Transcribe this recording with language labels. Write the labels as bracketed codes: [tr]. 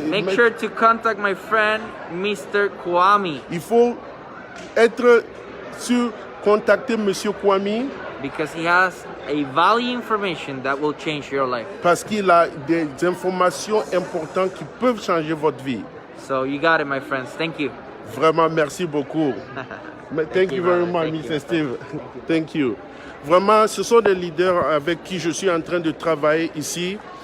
[en] sure to contact my friend Mr. Kwame. [fr] Il faut être sur contacter Monsieur Kwame [en] because he has a value information that will change your life. [fr] Parce qu'il a des informations importantes qui peuvent changer votre vie. [en] So you got it, my friends. Thank you. [fr] Vraiment, merci beaucoup. [en] Thank you very much, Mr. Steve. Thank you. [fr] Vraiment, ce sont des leaders avec qui je suis en train de travailler ici.